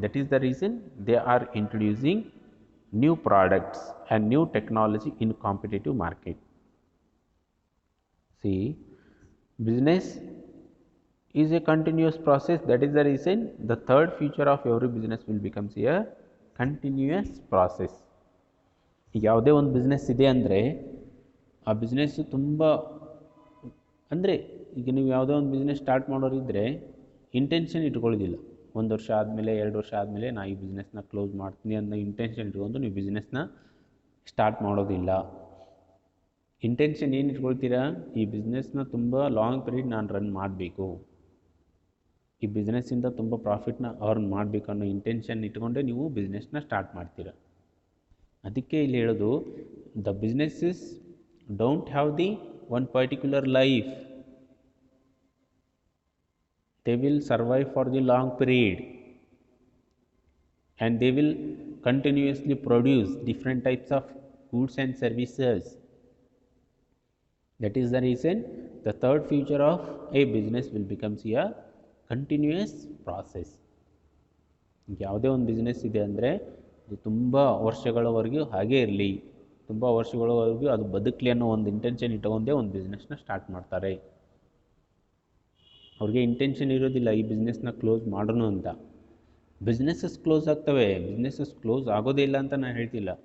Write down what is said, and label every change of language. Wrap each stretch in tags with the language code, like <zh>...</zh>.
<en>That is the reason they are introducing new products and new technology in competitive market. See, business is a continuous process. That is the reason the third feature of every business will becomes a continuous process.</en> <kn>ಯಾವುದೇ ಒಂದು business ಇದೆ ಅಂದರೆ ಆ business ತುಂಬ ಅಂದರೆ ಈಗ ನೀವು ಯಾವುದೋ ಒಂದು ಬಿಸ್ನೆಸ್ ಸ್ಟಾರ್ಟ್ ಮಾಡೋರಿದ್ದರೆ ಇಂಟೆನ್ಷನ್ ಇಟ್ಕೊಳ್ಳೋದಿಲ್ಲ, 1 ವರ್ಷ ಆದಮೇಲೆ 2 ವರ್ಷ ಆದಮೇಲೆ ನಾ ಈ ಬಿಸ್ನೆಸ್ನ ಕ್ಲೋಸ್ ಮಾಡ್ತೀನಿ ಅನ್ನೋ ಇಂಟೆನ್ಷನ್ ಇಟ್ಕೊಂಡು ನೀವು ಬಿಸ್ನೆಸ್ನ ಸ್ಟಾರ್ಟ್ ಮಾಡೋದಿಲ್ಲ. ಇಂಟೆನ್ಷನ್ ಏನು ಇಟ್ಕೊಳ್ತೀರಾ, ಈ ಬಿಸ್ನೆಸ್ನ ತುಂಬ ಲಾಂಗ್ ಪೀರಿಯಡ್ ನಾನು ರನ್ ಮಾಡಬೇಕು, ಈ ಬಿಸ್ನೆಸ್ಸಿಂದ ತುಂಬ ಪ್ರಾಫಿಟ್ನ ಅರ್ನ್ ಮಾಡಬೇಕು ಅನ್ನೋ ಇಂಟೆನ್ಷನ್ ಇಟ್ಕೊಂಡೆ ನೀವು ಬಿಸ್ನೆಸ್ನ ಸ್ಟಾರ್ಟ್ ಮಾಡ್ತೀರ. ಅದಕ್ಕೆ ಇಲ್ಲಿ ಹೇಳೋದು,</kn> <en>The businesses don't have the one particular life. They will survive for the long period and they will continuously produce different types of goods and services. That is the reason the third feature of a business will becomes a continuous process.</en> <kn>ಯಾವುದೇ ಒಂದು business ಇದೆ ಅಂದರೆ ಅದು ತುಂಬ ವರ್ಷಗಳವರೆಗೂ ಹಾಗೇ ಇರಲಿ, ತುಂಬ ವರ್ಷಗಳವರೆಗೂ ಅದು ಬದುಕಲಿ ಅನ್ನೋ ಒಂದು ಇಂಟೆನ್ಷನ್ ಇಟ್ಕೊಂಡೇ ಒಂದು ಬಿಸ್ನೆಸ್ನ ಸ್ಟಾರ್ಟ್ ಮಾಡ್ತಾರೆ. ಅವ್ರಿಗೆ ಇಂಟೆನ್ಷನ್ ಇರೋದಿಲ್ಲ ಈ ಬಿಸ್ನೆಸ್ನ ಕ್ಲೋಸ್ ಮಾಡೋಣ ಅಂತ. ಬಿಸ್ನೆಸ್ಸಸ್ ಕ್ಲೋಸ್ ಆಗ್ತವೆ, ಬಿಸ್ನೆಸ್ಸಸ್ ಕ್ಲೋಸ್ ಆಗೋದೇ ಇಲ್ಲ ಅಂತ ನಾನು ಹೇಳ್ತಿಲ್ಲ.</kn>